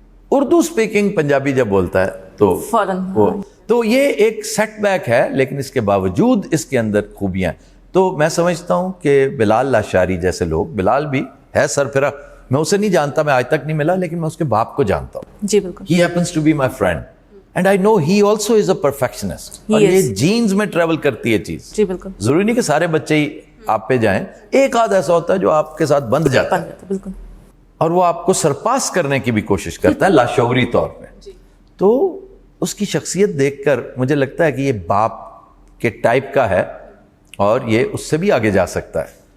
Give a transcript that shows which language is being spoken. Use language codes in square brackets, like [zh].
[ur] Urdu speaking Punjabi جب بولتا ہے تو فوراً, تو یہ ایک سیٹ بیک ہے, لیکن اس کے باوجود اس کے اندر خوبیاں ہیں. تو میں سمجھتا ہوں کہ بلال لاشاری جیسے لوگ, بلال بھی ہے سرفراہ, میں اسے نہیں جانتا, میں آج تک نہیں ملا, لیکن میں اس کے باپ کو جانتا ہوں. جی بالکل. [en] He happens to be my friend and I know he also is a perfectionist. [ur] اور یہ جینز میں ٹریول کرتی ہے چیز. جی بالکل. ضروری نہیں کہ سارے بچے ہی آپ پہ جائیں, ایک آدھ ایسا ہوتا ہے جو آپ کے ساتھ بندھ جاتا ہے. بالکل. اور وہ آپ کو سرپاس کرنے کی بھی کوشش کرتا ہے لاشعوری طور پہ. تو اس کی شخصیت دیکھ کر مجھے لگتا ہے کہ یہ باپ کے ٹائپ کا ہے اور یہ اس سے بھی آگے جا سکتا ہے.